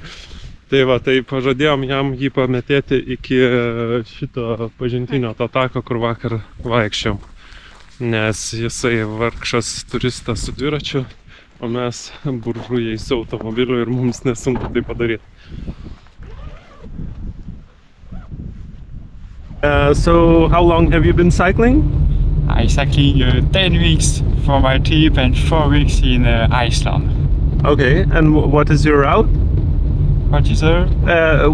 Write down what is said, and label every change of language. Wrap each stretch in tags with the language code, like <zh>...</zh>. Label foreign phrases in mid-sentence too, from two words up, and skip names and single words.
<lt>Tai va, tai pažadėjom jam jį pametėti iki šito pažintinio to tako, kur vakar vaikščiom. Nes jisai vargšas turistas su dviračiu, o mes buržujai su automobiliu ir mums nesunku tai padaryti.</lt> <en>So how long have you been cycling? I cycling 10 weeks for my trip and 4 weeks in Iceland. Okay, and what is your route? What is there?</en>